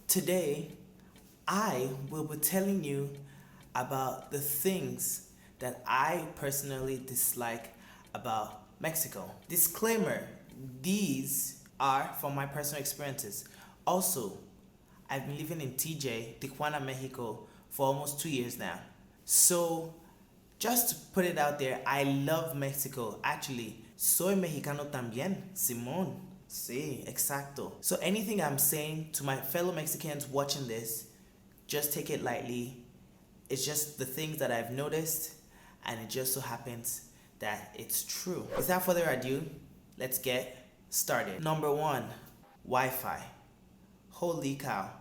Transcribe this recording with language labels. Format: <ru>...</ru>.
<en>Today, I will be telling you about the things that I personally dislike about Mexico. Disclaimer, these are from my personal experiences. Also, I've been living in Tijuana, Mexico for almost 2 years now. So, just to put it out there, I love Mexico.</en> <es>Actually, soy mexicano también, Simón. Sí, exacto.</es> <en>So anything I'm saying to my fellow Mexicans watching this, just take it lightly. It's just the things that I've noticed, and it just so happens that it's true. Without further ado, let's get started. Number 1, Wi-Fi. Holy cow.</en>